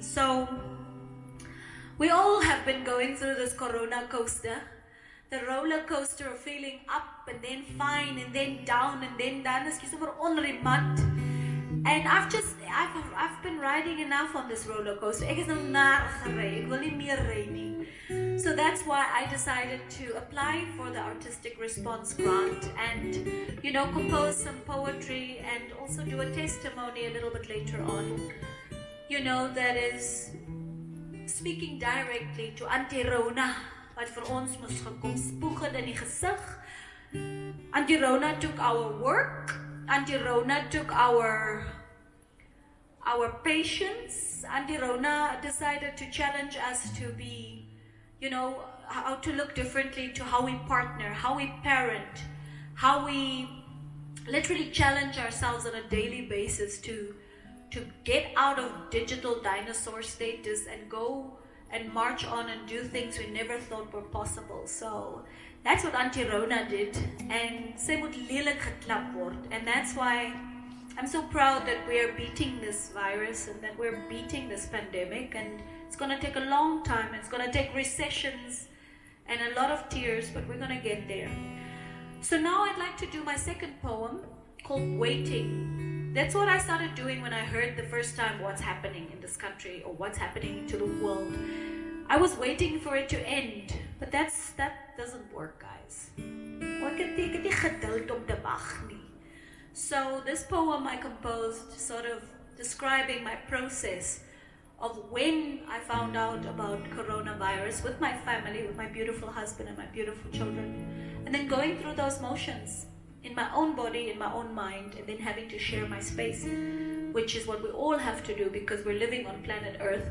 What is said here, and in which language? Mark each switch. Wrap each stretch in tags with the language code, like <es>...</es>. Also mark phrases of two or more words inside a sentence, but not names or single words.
<en>So we all have been going through this corona coaster. The roller coaster of feeling up and then fine and then down and then down. And I've been riding enough on this roller coaster.</en> <af>Ek is nou naar gery. Ek wil nie meer ry nie.</af> <en>So that's why I decided to apply for the Artistic Response Grant and, you know, compose some poetry and also do a testimony a little bit later on. You know, that is speaking directly to Auntie Rona.</en> <af>Wat vir ons moes gekom spoeg het in die gesig.</af> <en>Auntie Rona took our work. Auntie Rona took our patience. Auntie Rona decided to challenge us to be, you know, how to look differently to how we partner, how we parent, how we literally challenge ourselves on a daily basis to get out of digital dinosaur status and go and march on and do things we never thought were possible. So that's what Auntie Rona did, and</en> <af>sy moet lelik geklap word.</af> <en>And that's why I'm so proud that we are beating this virus and that we're beating this pandemic. And it's going to take a long time. It's going to take recessions and a lot of tears, but we're going to get there. So now I'd like to do my second poem called Waiting. That's what I started doing when I heard the first time what's happening in this country or what's happening to the world. I was waiting for it to end, but that doesn't work, guys.</en> <af>ek het nie geduld om te wag nie.</af> <en>So this poem I composed sort of describing my process of when I found out about coronavirus with my family, with my beautiful husband and my beautiful children, and then going through those motions in my own body, in my own mind, and then having to share my space, which is what we all have to do because we're living on planet Earth.</en>